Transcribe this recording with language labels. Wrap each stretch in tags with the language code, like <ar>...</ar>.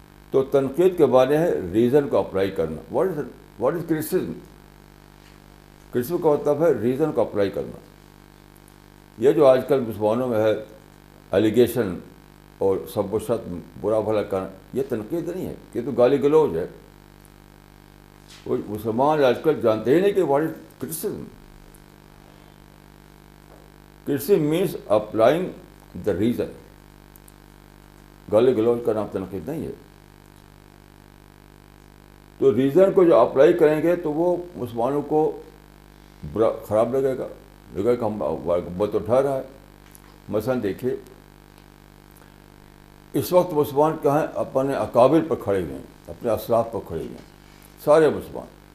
<ur>تو تنقید کے معنی ہے ریزن کو اپلائی کرنا.</ur> <en>What is criticism?</en> <ur>کرٹیسزم کا مطلب ہے ریزن کو اپلائی کرنا. یہ جو آج کل مسلمانوں میں ہے ایلیگیشن اور سب و شتم، برا بھلا کرنا، یہ تنقید نہیں ہے، یہ تو گالی گلوچ ہے. وہ مسلمان آج کل جانتے ہی نہیں کہ</ur> <en>What is criticism. Criticism means applying the reason.</en> <ur>گالی گلوچ کا نام تنقید نہیں ہے. تو ریزن کو جو اپلائی کریں گے تو وہ مسلمانوں کو برا خراب لگے گا کہ ہم بت اٹھا رہا ہے. مثلا دیکھیے اس وقت مسلمان کہاں اپنے اکابر پر کھڑے ہوئے ہیں، اپنے اسلاف پر کھڑے ہوئے ہیں سارے مسلمان.</ur>